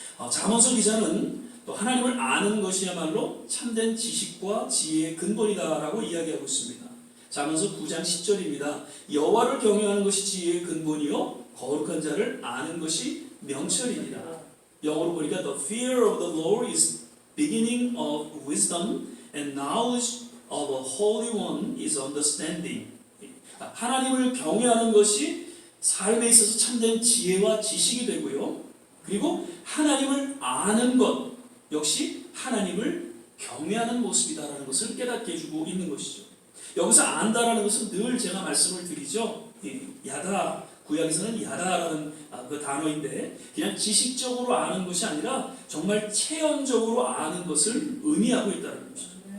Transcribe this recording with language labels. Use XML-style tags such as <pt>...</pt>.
<ko>잠언서 기자는 또 하나님을 아는 것이야말로 참된 지식과 지혜의 근본이다라고 이야기하고 있습니다. 잠언서 9장 10절입니다. 여호와를 경외하는 것이 지혜의 근본이요 거룩한 자를 아는 것이 명철이니라. 영어로 보니까</ko> <en>The fear of the Lord is beginning of wisdom and knowledge of a holy one is understanding.</en> <ko>하나님을 경외하는 것이 삶에 있어서 참된 지혜와 지식이 되고요. 그리고 하나님을 아는 것 역시 하나님을 경외하는 모습이다라는 것을 깨닫게 해주고 있는 것이죠. 여기서 안다라는 것은 늘 제가 말씀을 드리죠. 야다, 구약에서는 야다라는 그 단어인데 그냥 지식적으로 아는 것이 아니라 정말 체험적으로 아는 것을 의미하고 있다는 것이죠.</ko>